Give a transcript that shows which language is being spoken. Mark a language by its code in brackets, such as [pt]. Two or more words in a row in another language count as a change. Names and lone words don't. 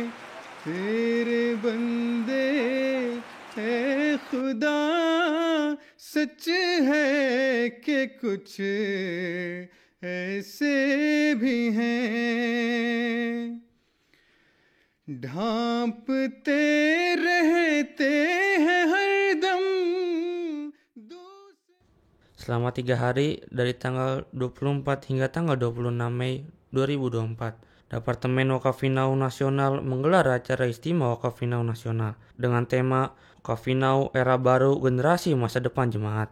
[hi] तेरे बंदे है खुदा, सच है कि कुछ ऐसे भी हैं। ढांपते रहते हैं हरदम। [id] Selama 3 hari dari tanggal 24 hingga tanggal 26 Mei 2024, Departemen Wakafinau Nasional menggelar acara Istimewa Wakafinau Nasional dengan tema Wakafinau Era Baru Generasi Masa Depan Jemaat.